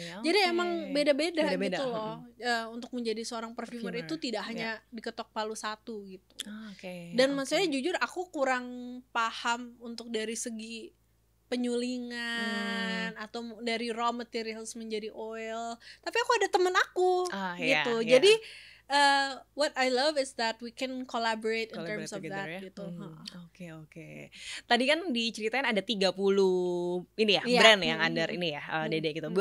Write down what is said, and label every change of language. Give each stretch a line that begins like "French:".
Indonesian: Jadi emang beda-beda gitu loh. Untuk menjadi seorang perfumer itu tidak hanya diketok palu satu gitu. Dan maksudnya jujur aku kurang paham untuk dari segi penyulingan atau dari raw materials menjadi oil. Tapi aku ada temen aku gitu. Jadi
English: what I love is that we can collaborate in terms of that
Indonesian: gitu. Oke. Tadi kan diceritain ada 30 ini ya, brand yang under ini ya, Dede gitu.